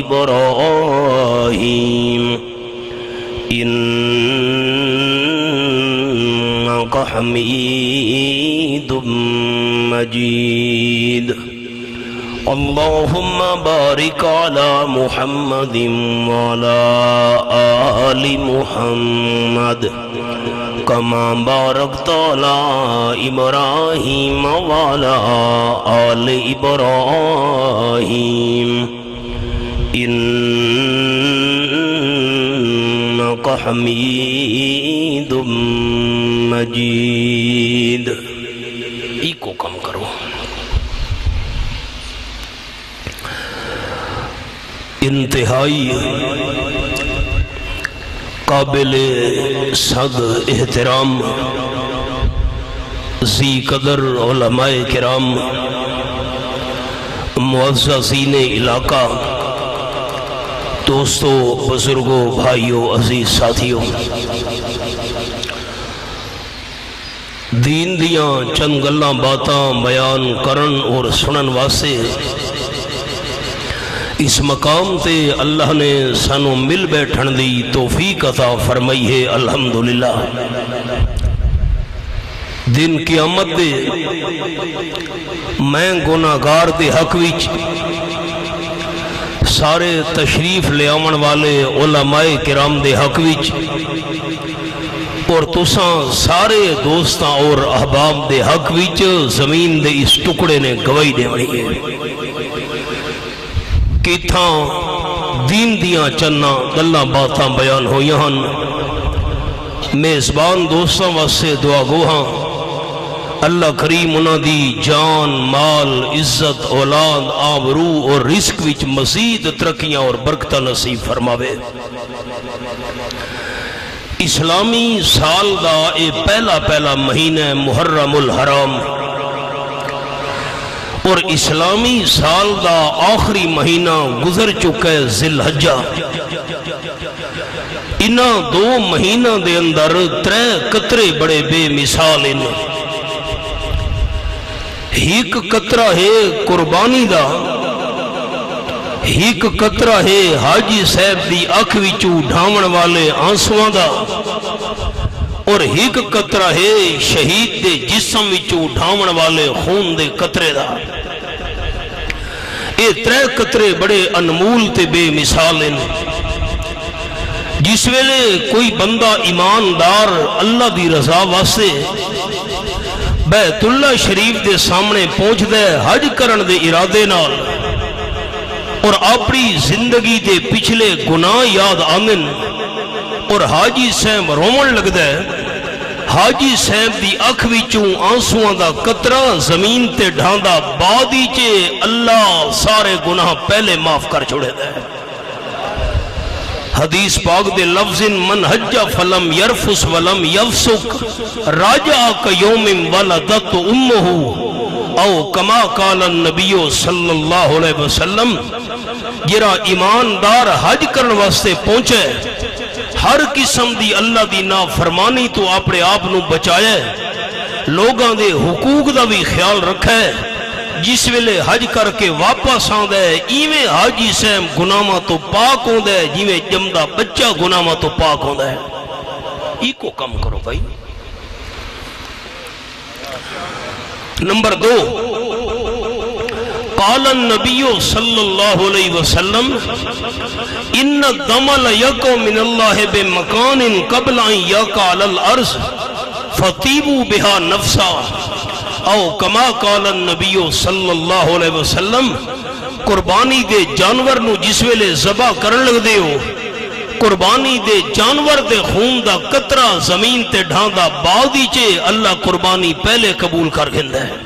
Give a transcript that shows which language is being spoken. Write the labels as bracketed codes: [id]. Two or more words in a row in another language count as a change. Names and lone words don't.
[ar] إبراهيم إنك حميد مجيد اللهم بارك على محمد وعلى آل محمد كما باركت على إبراهيم وعلى آل إبراهيم إنك حميد مجيد [pa] ایک کو کم کرو انتہائی قابل صد احترام ذی قدر علماء کرام معززین علاقہ دوستو بزرگوں بھائیوں عزیز ساتھیوں دین دیاں چند گلاں باتاں بیان کرن اور سنن واسطے اس مقام تے اللہ نے سانو مل بیٹھن دی توفیق عطا فرمائی ہے الحمدللہ دن قیامت دے میں گناہگار دے حق وچ سارے تشریف لے آون والے علماء کرام دے حق وچ اور تساں سارے دوستاں اور احباب دے حق وچ زمین دے اس ٹکڑے نے گواہی دینی ہے کتھاں دین دیاں چناں گلاں باتاں بیان ہوئیاں ہن میزبان دوستاں واسطے دعا گوہاں اللہ کریم انہاں دی جان مال عزت اولاد آبرو اور رزق وچ مزید ترقیاں اور برکتہ نصیب فرماوے اسلامی سال دا اے پہلا مہینہ محرم الحرام اور اسلامی سال دا آخری مہینہ گزر چکا ہے ذی الحجہ انہاں 2 مہینہ دے اندر 3 قطرے بڑے بے مثال ہیں۔ ایک قطرہ ہے قربانی دا، ایک قطرہ ہے حاجی صاحب دی اکھ وچوں ڈھاون والے آنسواں دا، اور ایک قطرہ ہے شہید دے جسم وچوں ڈھاون والے خون دے قطرے دا۔ اے 3 قطرے بڑے انمول تے بے مثال ہیں۔ جس ویلے کوئی بندہ ایماندار اللہ دی رضا واسطے بیت اللہ شریف دے سامنے پہنچ دے حج کرن دے ارادے نال، اور اپنی زندگی دے پچھلے گناہ یاد آمن، اور حاجی صاحب رومن لگ دے، حاجی صاحب دی اکھ وچوں آنسواں دا قطرہ زمین تے ڈھاندا بعد چے اللہ سارے گناہ پہلے معاف کر چھوڑے دے۔ حدیث پاک دے لفظ [ar] من حج فلم یرفس ولم یفسق راجع کیوم ولدت امہ او کما قال النبی صلی اللہ علیہ وسلم، [pa] جرا ایماندار حج کرن واسطے پہنچے، ہر قسم دی اللہ دی نافرمانی تو اپنے آپ نو بچائے، لوگاں دے حقوق دا بھی خیال رکھے، جس ویلے حج کر کے واپس آندا ہے ایویں حاجی صاحب گناہاں تو پاک ہوندا ہے جویں جمدا بچہ گناہاں تو پاک ہوندا ہے۔ ایکو کم کرو بھائی۔ نمبر 2، [ar] قال النبی صلی اللہ علیہ وسلم ان الدم لیقع من اللہ بمکان قبل ان یقع علی الارض فطیبوا بها نفسا او کما قال النبی صلی اللہ علیہ وسلم، [pa] قربانی دے جانور نو جس ویلے ذبح کرن لگ دے ہو، قربانی دے جانور دے خون دا قطرہ زمین تے ڈھاندا بعدی چے اللہ قربانی پہلے قبول کر گھندا ہے۔